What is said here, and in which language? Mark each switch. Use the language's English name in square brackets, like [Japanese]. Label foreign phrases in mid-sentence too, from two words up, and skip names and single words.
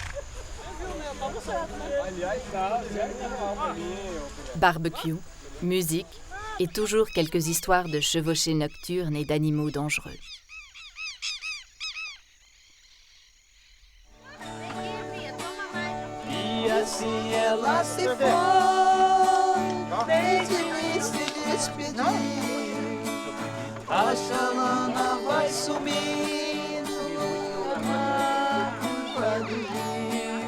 [French] Barbecue, musique et toujours quelques histoires de chevauchées nocturnes et d'animaux dangereux. [Portuguese] E assim ela se foi, desde se despedir. A chalana vai sumindo no mar do rio.